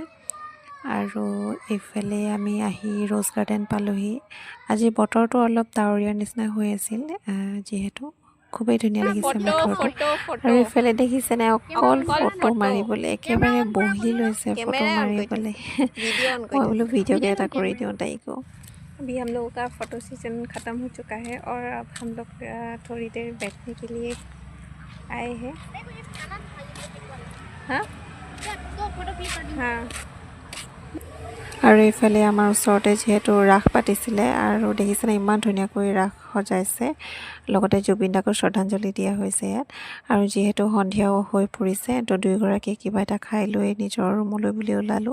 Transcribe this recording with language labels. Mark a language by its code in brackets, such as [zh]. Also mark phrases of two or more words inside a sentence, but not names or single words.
[as] আৰু এইফালে আমি আহি ৰ'জ গাৰ্ডেন পালোঁহি। আজি বতৰটো অলপ ডাৱৰীয়াৰ নিচিনা হৈ আছিল, যিহেতু খুবেই ধুনীয়া লাগিছে বতৰটো। আৰু এইফালে দেখিছেনে, অকল ফটো মাৰিবলৈ একেবাৰে বহি লৈছে ফটো মাৰিবলৈ। [hi] मैं बोलो वीडियो के [as] এটা কৰি [hi] दियो ताई को। अभी हम लोगों का [en] photo session [hi] ख़त्म हो चुका है और अब हम लोग थोड़ी देर बैठने के लिए आए हैं। हाँ हाँ। [as] আৰু এইফালে আমাৰ ওচৰতে যিহেতু ৰাস পাতিছিলে, আৰু দেখিছেনে ইমান ধুনীয়াকৈ ৰাস সজাইছে। লগতে জুবিন দাকো শ্ৰদ্ধাঞ্জলি দিয়া হৈছে ইয়াত। আৰু যিহেতু সন্ধিয়াও হৈ পৰিছে, তো দুয়োগৰাকীয়ে কিবা এটা খাই লৈ নিজৰ ৰুমলৈ বুলি ওলালোঁ।